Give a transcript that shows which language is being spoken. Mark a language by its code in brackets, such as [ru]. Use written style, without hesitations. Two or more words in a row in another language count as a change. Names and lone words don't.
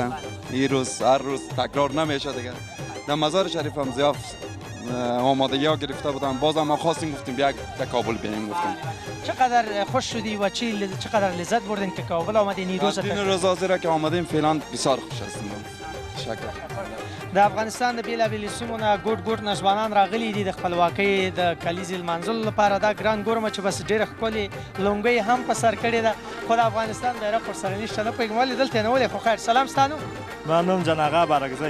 [fa] این روز هر روز تکرار نمیشه دیگه. در مزار شریف هم زیاد آمادگی ها گرفته بودن. بازم ما خواستیم گفتیم بیا کابل بیاییم. گفتیم چقدر خوش شدی و چقدر لذت بردین که کابل آمدین این روز؟ این روز حاضر که آمدیم فعلا بسیار خوش هستیم. شکر. [ps] د افغانستان د بیلابیلو سیمو نه ګوټ ګوټ نوجوانان راغلي دي د خپلواکۍ د کلیزې لمانځلو لپاره. دا ګران ګورمه چې بس ډېره ښکلې لونګۍ هم په سر کړې ده، خو د افغانستان بیرغ ورسره نشته. نه پوهېږم ولې دلته یې نه ولې. خو خیر. سلام. ستا نوم؟ زما نوم جان آغا بارکزی.